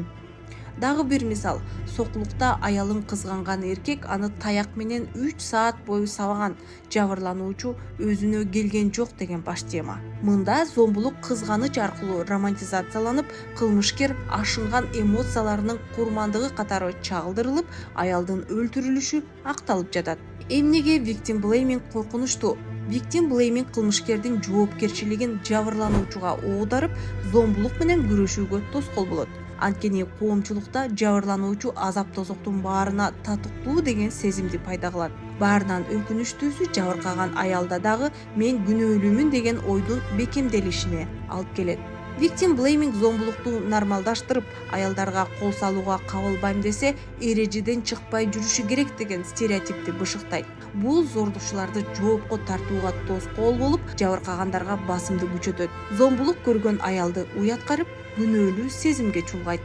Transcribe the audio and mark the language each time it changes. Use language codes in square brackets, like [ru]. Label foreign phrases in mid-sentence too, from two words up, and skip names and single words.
[ky] Дагы бир мисал, сокулукта аялын кызганган эркек аны таяк менен 3 саат бою сабаган, жабырлануучу өзүнө келген жок деген баш тема. Мында зомбулук кызганыч аркылуу романтизацияланып, кылмышкер ашынган эмоцияларынын курмандыгы катары чагылдырылып, аялдын өлтүрүлүшү акталып жатат. Эмнеге [en] victim blaming [ky] коркунучтуу? [en] Victim blaming [ky] кылмышкердин жоопкерчилигин жабырлануучуга оодарып, зомбулук менен күрөшүүгө тоскоол болот. Анткени коомчулукта жабырлануучу азап тозоктун баарына татыктуу деген сезимди пайда кылат. Баарынан өкүнүчтүүсү жабыркаган аялда дагы мен күнөөлүүмүн деген ойдун бекемделишине алып келет. [en] Victim blaming [ky] зомбулукту нормалдаштырып, аялдарга кол салууга кабылбайм десе, эрежеден чыкпай жүрүшү керек деген стереотипти бышыктайт. Бул зордукчуларды жоопко тартууга тоскоол болуп, жабыркагандарга басымды күчөтөт. Зомбулук көргөн аялды уяткарып, күнөөлүү сезимге чулгайт.